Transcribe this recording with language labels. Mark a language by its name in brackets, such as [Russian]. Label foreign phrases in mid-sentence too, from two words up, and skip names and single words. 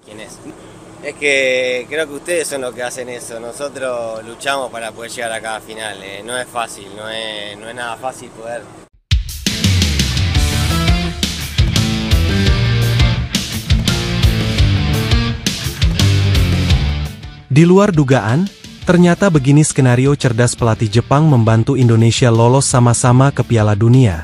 [Spanish] en eso. Es que creo que ustedes son los que hacen eso, nosotros luchamos para poder llegar a cada final, no es fácil, no es nada fácil poder. [Indonesian] Di luar dugaan, ternyata begini skenario cerdas pelatih Jepang membantu Indonesia lolos sama-sama ke Piala Dunia.